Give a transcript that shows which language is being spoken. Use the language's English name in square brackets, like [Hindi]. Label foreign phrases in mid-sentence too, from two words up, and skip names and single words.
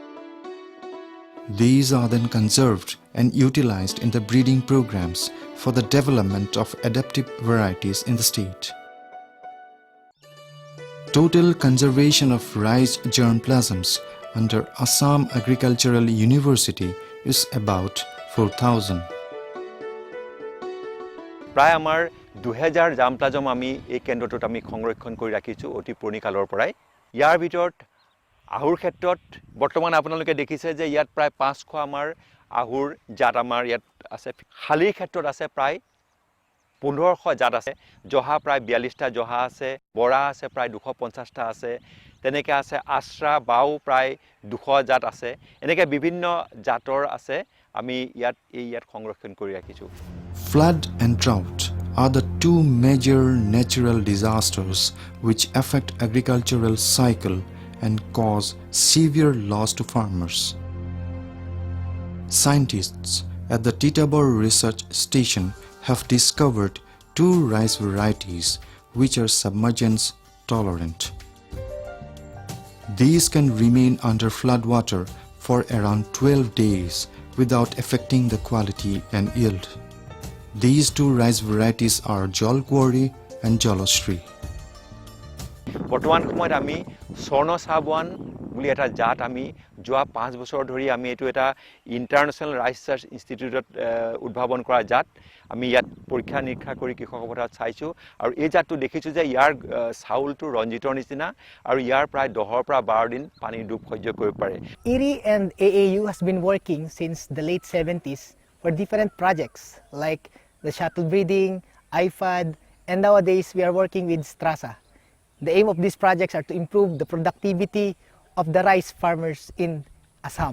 [English] These are then conserved and utilized in the breeding programs for the development of adaptive varieties in the state. Total conservation of rice germplasms under Assam Agricultural University is about 4,000. [Assamese] প্ৰায় আমাৰ 2000 জামপ্লাজম আমি এই কেন্দ্ৰটোত আমি সংৰক্ষণ কৰি ৰাখিছোঁ অতি পুৰণি কালৰ পৰাই। ইয়াৰ ভিতৰত আহুৰ ক্ষেত্ৰত বৰ্তমান আপোনালোকে দেখিছে যে ইয়াত প্ৰায় 500 আমাৰ আহুৰ জাত আমাৰ ইয়াত আছে। শালিৰ ক্ষেত্ৰত আছে প্ৰায় 1500 জাত আছে। জহা প্ৰায় 42টা জহা আছে। বৰা আছে প্ৰায় 250টা আছে। তেনেকৈ আছে আশ্ৰা বাও প্ৰায় 200 জাত আছে। এনেকৈ বিভিন্ন জাতৰ আছে আমি ইয়াত সংৰক্ষণ কৰি ৰাখিছোঁ। [English] Flood and drought are the two major natural disasters which affect agricultural cycle and cause severe loss to farmers. Scientists at the Titabor Research Station have discovered 2 rice varieties which are submergence tolerant. These can remain under flood water for around 12 days without affecting the quality and yield. These 2 rice varieties are Jolkwari and Joloshri. [Assamese] বৰ্তমান সময়ত আমি স্বৰ্ণ চাবৱান বুলি এটা জাত আমি যোৱা 5 বছৰ ধৰি আমি এইটো এটা ইণ্টাৰনেশ্যনেল ৰাইচ ৰিচাৰ্চ ইনষ্টিটিউটত উদ্ভাৱন কৰা জাত। আমি ইয়াত পৰীক্ষা নিৰীক্ষা কৰি কৃষকৰ পথাৰত চাইছোঁ আৰু এই জাতটো দেখিছোঁ যে ইয়াৰ চাউলটো ৰঞ্জিতৰ নিচিনা আৰু ইয়াৰ প্ৰায় 10 পৰা 12 দিন পানীৰ ডুব সহ্য কৰিব পাৰে। [English] IRI and AAU has been working since the late 70s for different projects like the shuttle breeding, IFAD, and nowadays we are working with Strasa. The aim of these projects are to improve the productivity of the rice farmers in Assam.